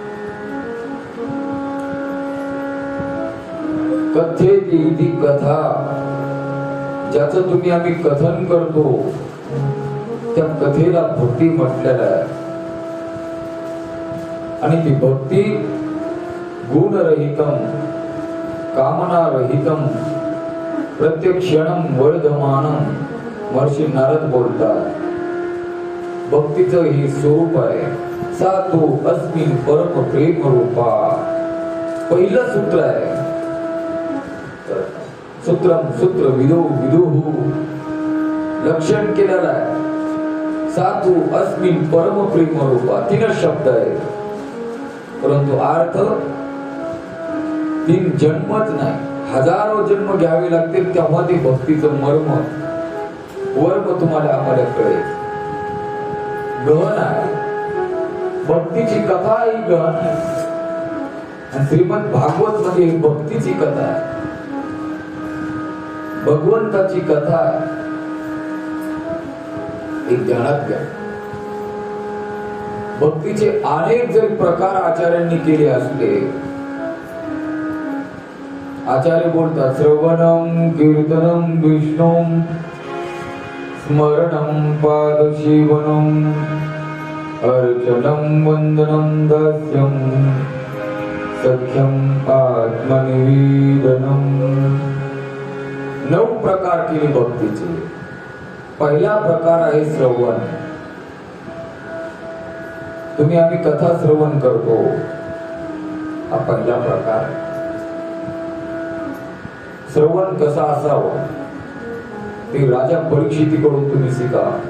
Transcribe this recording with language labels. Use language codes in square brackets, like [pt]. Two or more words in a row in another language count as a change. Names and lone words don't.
[mr] कथेत इति कथा. ज्याचं तुम्ही आम्ही कथन करतो त्या कथेला भक्ती म्हटलेलं आहे. आणि ती भक्ती [sa] गुणरहितम कामनारहितम प्रत्यक्षणम वर्धमानम. [mr] महर्षी नारद बोलतात भक्तीचं हे स्वरूप आहे. [sa] सा तो अस्मिन् परम प्रेम रूपा. [mr] पहिलं सूत्र आहे. [sa] सूत्रम सूत्र विदो विदुहु [mr] लक्षण केलेलं आहे. [sa] सातु अस्मिन् परम प्रेम रूपा. [mr] 3 शब्द आहे परंतु अर्थ 3 जन्मच नाही, हजारो जन्म घ्यावे लागतील तेव्हा ते भक्तीचं मर्म वर्म तुम्हाला आम्हाला कळेल. गहन आहे. भक्तीची कथा ही गहन आहे. आणि श्रीमद भागवत मध्ये भक्तीची कथा आहे, भगवंताची कथा आहे. एक ध्यानात घ्या. भक्तीचे अनेक जरी प्रकार आचार्यांनी केले असले, आचार्य बोलतात [sa] श्रवणम कीर्तनम विष्णुम स्मरणम पादसेवनम अर्चनम वंदनम दास्यम सख्यम आत्मनिवेदनम. [mr] 9 प्रकार केले भक्तीचे. पहिला प्रकार आहे श्रवण. तुम्ही आम्ही कथा श्रवण करतो हा पहिला प्रकार. श्रवण कसा असावं ते राजा परीक्षितीकडून तुम्ही शिका.